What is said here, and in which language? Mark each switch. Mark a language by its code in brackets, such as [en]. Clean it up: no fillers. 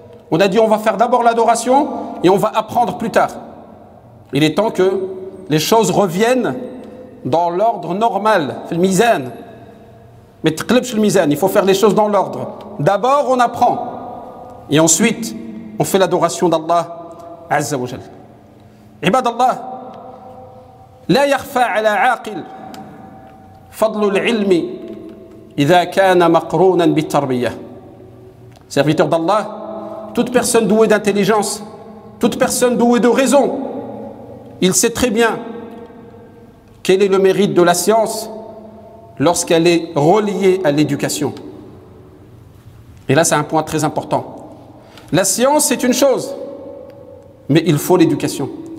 [fr] On a dit on va faire d'abord l'adoration et on va apprendre plus tard. Il est temps que les choses reviennent dans l'ordre normal. Le mizan. Mais le mizan, il faut faire les choses dans l'ordre. D'abord on apprend. Et ensuite, on fait l'adoration d'Allah Azza wa Jal. [ar] عباد الله لا يخفى على عاقل فضل العلم إذا كان مقرونا بالتربية. [fr] Serviteur d'Allah, toute personne douée d'intelligence, toute personne douée de raison, il sait très bien quel est le mérite de la science lorsqu'elle est reliée à l'éducation. Et là, c'est un point très important. La science, c'est une chose, mais il faut l'éducation.